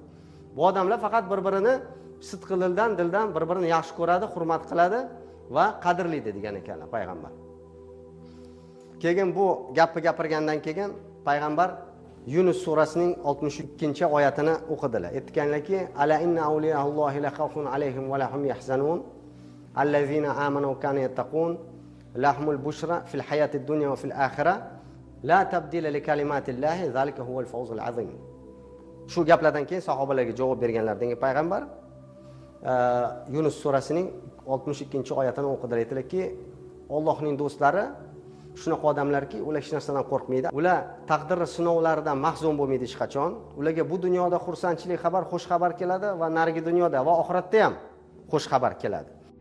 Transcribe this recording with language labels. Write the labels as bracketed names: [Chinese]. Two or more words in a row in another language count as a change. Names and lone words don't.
[Uzbek] Bu odamlar faqat bir-birini sidqi dildan bir-birini yaxshi ko'radi, hurmat qiladi va qadrlaydi degan ekanlar payg'ambar. Keyin bu gapni gapirgandan keyin payg'ambar Yunus surasining 62-oyatini o'qidilar. Aytganlarki, [Arabic] ألا إن أولياء الله لا خوف عليهم ولا هم يحزنون الذين آمنوا وكانوا يتقون لهم البشرى في الحياة الدنيا وفي الآخرة لا تبديل لكلمات الله ذلك هو الفوز العظيم. [Uzbek] Shu gaplardan keyin sahobalarga javob berganlardan payg'ambar Yunus surasining 62-oyatini o'qidilar. Aytdilarki, Allohning do'stlari shunaqa odamlarki, ular hech narsadan qo'rqmaydi. Ular taqdir sinovlaridan mahzun bo'lmaydi hech qachon. Ularga bu dunyoda xursandchilik xabar, xush xabar keladi va narigi dunyoda va oxiratda ham xush xabar keladi.